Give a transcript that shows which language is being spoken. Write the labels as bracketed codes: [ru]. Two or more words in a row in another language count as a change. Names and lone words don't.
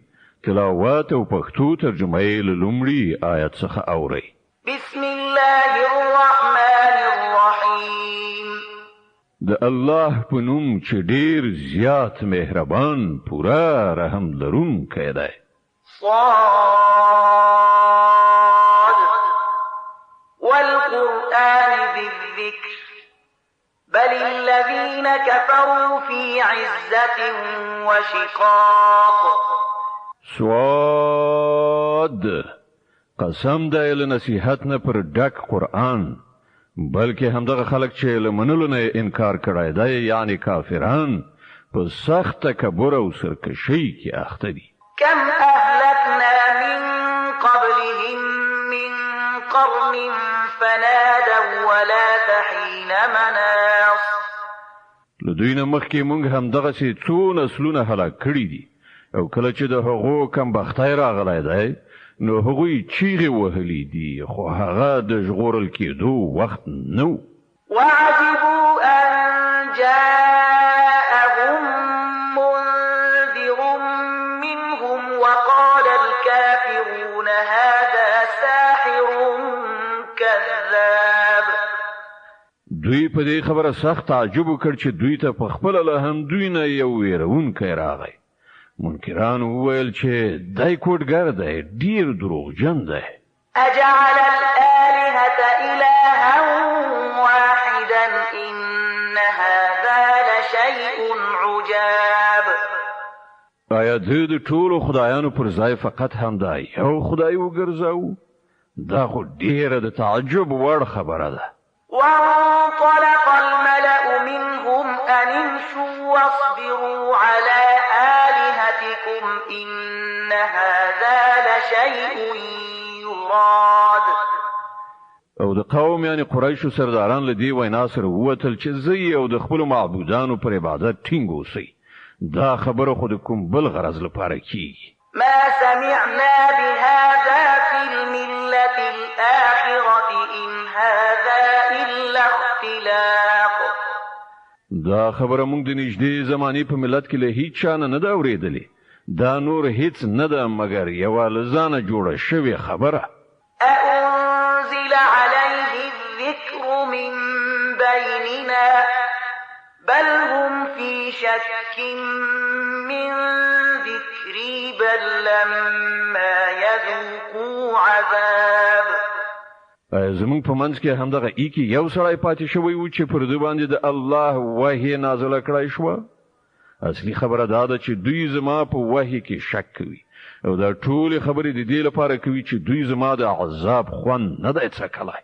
[ps] تلاوت او پښتو ترجمه یې له لومړي آیت څخه اورئ. بسم الله الرحمن الرحیم. د الله په نوم چې ډیر زیات مهربان پورا رحم لرونکی دی. [ar] صاد والقرآن بالذكر بل الذين كفروا في عزة وشقاق. [ps] صاد قسم دی له نصیحت نه پر ډک قرآن بلکې همدغه خلک چې له منلو نه انکار کړی دی یعنی کافران په سخت تکبر او سرکشي کې اخته دي. [ar] كم أهلكنا من قبلهم من قرن فنادوا ولا تحين مناص. [ps] له دوی نه مخکې موږ همدغسې څو نسلونه هلاک کړي دي او کله چې د هغو کم بختی راغلی دی نو هغوی چیغې وهلي دي خو هغه د ژغورل کېدو وخت نه و. [ar] وعجبوا أن جاءهم منذر منهم وقال الكافرون هذا ساحر كذاب. [ps] دوی په دې خبره سخت تعجب وکړ چې دوی ته په خپله له همدوی نه یو ویرونکی راغی. منکران وویل چې دای کوډګر دی ډیر دروغجن دی. [ar] أجعل الآلهة إلها واحدا إن هذا لشيء عجاب. [ps] آیا د ټولو خدایانو پر ځای فقط همدا یو خدای وګرځاو؟ دا خو ډیره د تعجب وړ خبره ده. [ar] وانطلق الملأ منهم أن امشوا واصبروا على آلهتكم إن هذا لشيء يراد. [ps] او د قوم یعنی قریشو سرداران له دې وینا سره ووتل چې زه او د خپلو معبودانو پر عبادت ټینګ اوسئ. دا خبره خو د کوم بل غرض لپاره کیږي. [ar] ما سمعنا بهذا في الملة الآخرة إن هذا إلا اختلاق. [ps] دا خبره موږ د نږدې زمانې په ملت کې له هیڅ چا نه ده اورېدلې. دا نور هیڅ نه ده مګر یوه له ځانه جوړه شوې خبره. [ar] أأنزل عليه الذكر من بيننا بل هم في شك من ذكري بل لما يذوقوا عذاب. [ps] زمونږ په منځ کې همدغه ایکی یو سړی پاتې شوی و چې پر دوی باندې د الله وحی نازله کړی شوه. اصلي خبره دا ده چې دوی زما په وحی کې شک کوي او دا ټولې خبرې د دې لپاره کوي چې دوی زما د عذاب خوند نه دی څکلی.